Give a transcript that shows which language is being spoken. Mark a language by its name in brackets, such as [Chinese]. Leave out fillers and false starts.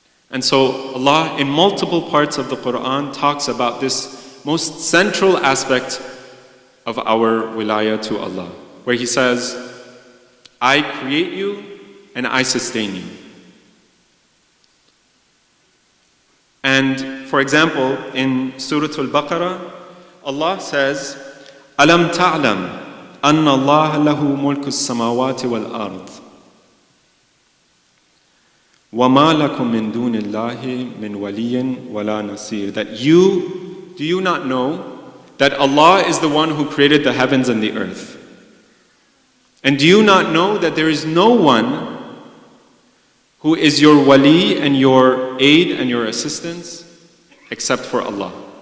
[English] And so Allah, in multiple parts of the Quran, talks about this most central aspect of our wilayah to Allah, where He says, I create you and I sustain you. And for example, in Surah Al-Baqarah, Allah says, [Arabic] أَلَمْ تَعْلَمْ أَنَّ اللَّهَ لَهُ مُلْكُ السَّمَاوَاتِ وَالْأَرْضِ وَمَا لَكُم مِّن دُونِ اللَّهِ مِّن وَلِيٍّ وَلَا نَصِيرٍ. [English] That do you not know that Allah is the one who created the heavens and the earth? And do you not know that there is no one who is your wali and your aid and your assistance except for Allah?